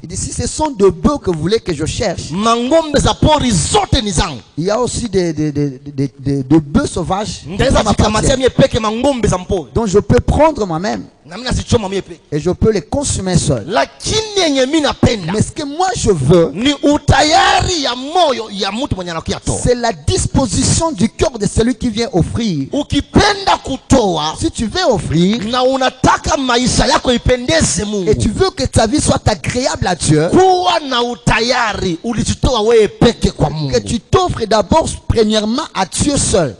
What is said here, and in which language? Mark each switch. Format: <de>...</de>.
<fr>Il dit, si ce sont de bœufs que vous voulez que je cherche,</fr> <sw>Mangombe za pori zote ni zangu.</sw> <fr>il y a aussi des bœufs sauvages</fr> <sw>Ndaweza jikamatia mie peke mangombe za mpori,</sw> <fr>dont je peux prendre moi-même</fr> <sw>na mimi nazichoma mie peke.</sw> <fr>et je peux les consommer seul.</fr> <sw>Lakini yenye mimi napenda</sw> <fr>Mais ce que moi je veux,</fr> <sw>ni utayari ya moyo ya mtu mwenye anakuya toa.</sw> <fr>c'est la disposition du cœur de celui qui vient offrir.</fr> <sw>Ukipenda kutoa</sw> <fr>Si tu veux offrir</fr> <sw>na unataka maisha yako ipendeze Mungu,</sw> <fr>et tu veux que ta vie soit agréable à Dieu,</fr> <sw>kuwa na utayari ulijitoa wewe peke kwa Mungu.</sw> <fr>que tu t'offres d'abord premièrement à Dieu seul.</fr>